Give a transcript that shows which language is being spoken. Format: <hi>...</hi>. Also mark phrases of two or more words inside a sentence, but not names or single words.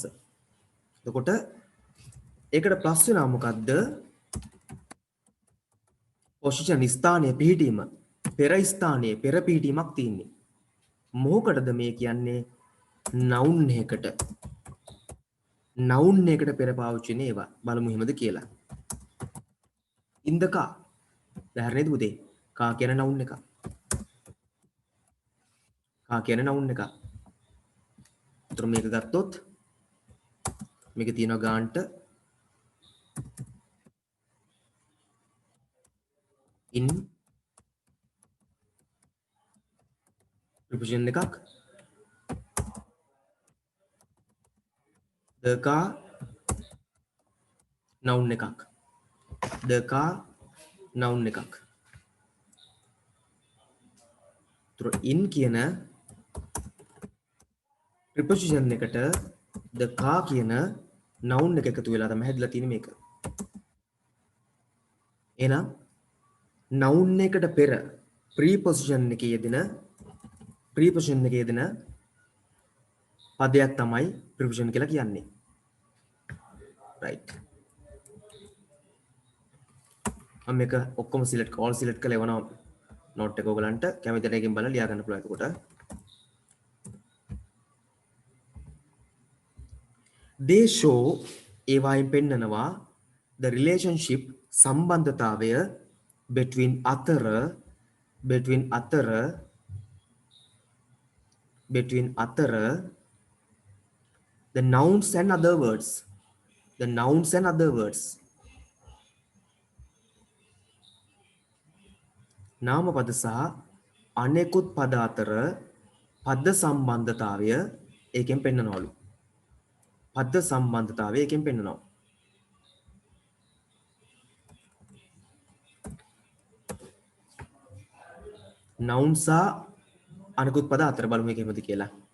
<si>එතකොට ඒකට ප්ලස් වෙනවා මොකද්ද? position ස්ථානයේ පිහිටීම. පෙර ස්ථානයේ පෙර පිහිටීමක් තියෙන්නේ. මොකටද මේ කියන්නේ? noun එකකට. noun එකට පෙර පාවිච්චි වෙන ඒවා. බලමු එහෙමද කියලා.</si> <en>in the car.</en> <si>දැන් පුතේ car කියන noun එක. car කියන noun එක. උතර මේක ගත්තොත් මේක තියෙනවා ගාන්ට</si> <en>in preposition</en> <si>එකක්.</si> <en>the car noun එකක්. the car noun එකක්.</en> <si>උතර in කියන preposition එකට</si> <en>the car</en> <si>කියන noun එක එකතු වෙලා තමයි හැදිලා තියෙන්නේ මේක. එහෙනම් noun එකට පෙර preposition එකේ යෙදෙන පදයක් තමයි preposition කියලා කියන්නේ. right. මම මේක ඔක්කොම</si> <en>all select</en> <si>කරලා එවනවා note එක ඔයගලන්ට කැමති දෙයකින් බලලා ලියා ගන්න පුළුවන්. එතකොට</si> <en>they show</en> <si>ඒවායින් පෙන්නනවා</si> <en>the relationship</en> <si>සම්බන්ධතාවය between අතර</si> <en>the nouns and other words</en> <si>නාම පද සහ අනෙකුත් පද අතර පද සම්බන්ධතාවය ඒකෙන් පෙන්නනවලු. පද සම්බන්ධතාවය ඒකෙන් පෙන්නනවා. noun සහ අනෙකුත් පද අතර බලමු මේක එහෙමද කියලා.</si>